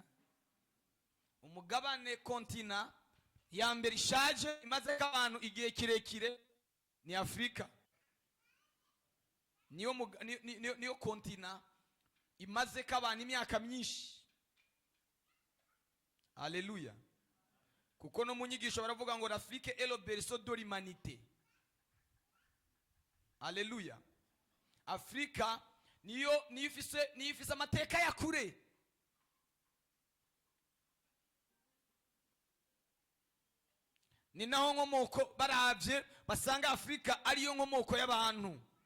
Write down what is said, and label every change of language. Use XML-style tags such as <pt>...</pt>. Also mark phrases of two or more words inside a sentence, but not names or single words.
<rn>Umugabane kontina ya mbere ishaje imaze abantu igihe kirekire ni Afrika. Niyo kontina imaze abantu imyaka myinshi. Haleluya. Kuko no munyigisho baravuga ngo</rn> <fr>l'Afrique est le berceau de l'humanité.</fr> <rn>Haleluya. Afrika niyo ifise amateka ya kure. Ni naho nkomoko baravye basanga Afrika ariyo nkomoko y'abantu.</rn>